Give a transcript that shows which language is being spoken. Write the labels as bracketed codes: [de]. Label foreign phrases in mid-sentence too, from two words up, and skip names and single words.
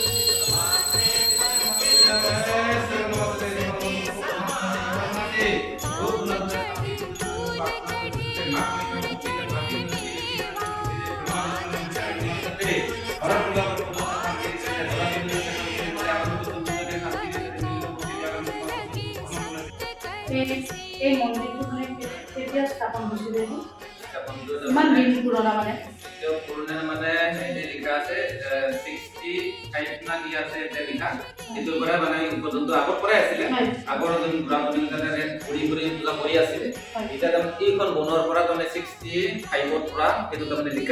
[hi] माथे पर पाँव चढ़े फूल चढ़े हार चढ़े देवा। पाँव चढ़े लगे सत्य करे [as] এই মন্দিৰটো মানে কেতিয়া স্থাপন হৈছিলে? ইমান দিন পুৰণা মানে মানে লিখা আছে 65 না কি আছে এটা লিখা কিন্তু পৰা মানে পৰ্যন্ত আগৰ পৰাই আছিলে আগৰ যোন ব্ৰাহ্মণ কাৰণে ঘূৰি ঘূৰি পূজা কৰি আছিলে এটা তাৰমানে এইখন বনোৱাৰ পৰা তাৰমানে 65ৰ পৰা সেইটো তাৰমানে লিখা